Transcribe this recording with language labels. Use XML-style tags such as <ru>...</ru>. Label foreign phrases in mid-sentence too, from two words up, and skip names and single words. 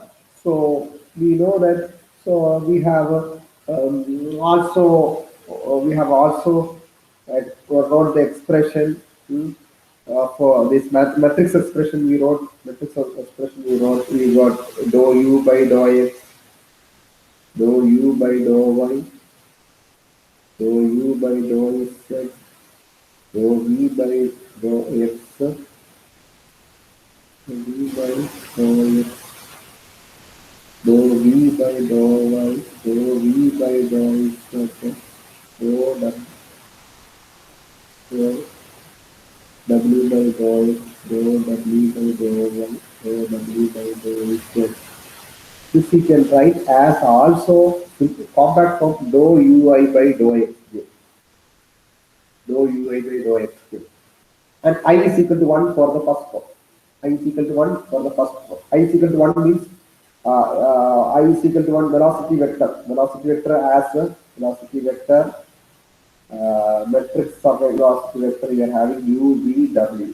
<en>So we know that. So we have also wrote the expression for this matrix expression we wrote. We got dou u by dou x, dou u by dou y, dou u by dou z, dou v by dou x, v by dou x. Dou v by dou y, dou v by dou z, dou w by dou x, dou w by dou y, dou w by dou z. This we can write as also compact form dou ui by dou x. Dou ui by dou x. And I is equal to 1 for the first form. I is equal to 1 for the first form. I is equal to 1 means I is equal to 1 velocity vector. Velocity vector as a velocity vector matrix of a velocity vector we are having u, v, w.</en>